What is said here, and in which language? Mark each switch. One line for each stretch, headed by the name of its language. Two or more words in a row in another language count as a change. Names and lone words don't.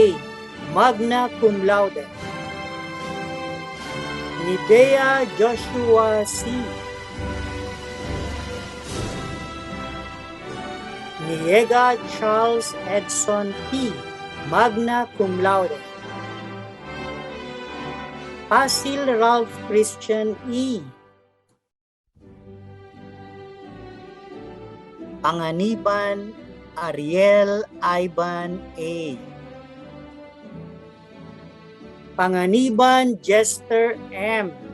Latin: Magna Cum Laude.
English: Nidea Joshua C. Niega Charles Edson P.
Latin: Magna Cum Laude.
English: Pasil Ralph Christian E. Panganiban Ariel Ivan A. Panganiban Jester M.